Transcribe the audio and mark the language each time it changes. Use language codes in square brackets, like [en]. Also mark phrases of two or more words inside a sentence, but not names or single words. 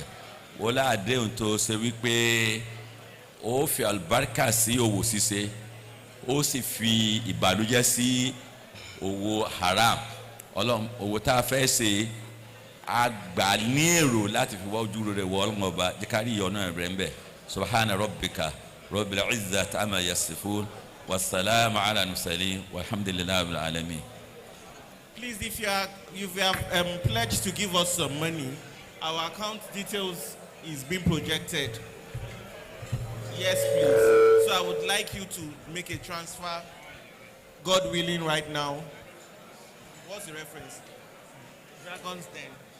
[yo] ó láàdéhùn tó ṣe wípé ó fi àlùbáríkà sí òwò ṣíṣe ó sì fi ìbànújẹ́ sí òwò haram. Ọlọ́run òwò tá a fẹ́ ṣe a gbà ní èrò láti fi wá ojú rẹ̀ wọ Ọlọ́run ọba jẹ́ ká rí ìyọ́nú rẹ̀ níbẹ̀. [ar] سبحان ربك رب العزة عما يصفون والسلام على المرسلين والحمد لله رب العالمين. [en] Please, if you have pledged to give us some money, our account details is being projected. Yes, please. So I would like you to make a transfer, God willing, right now. What's the reference? Dragon's Den.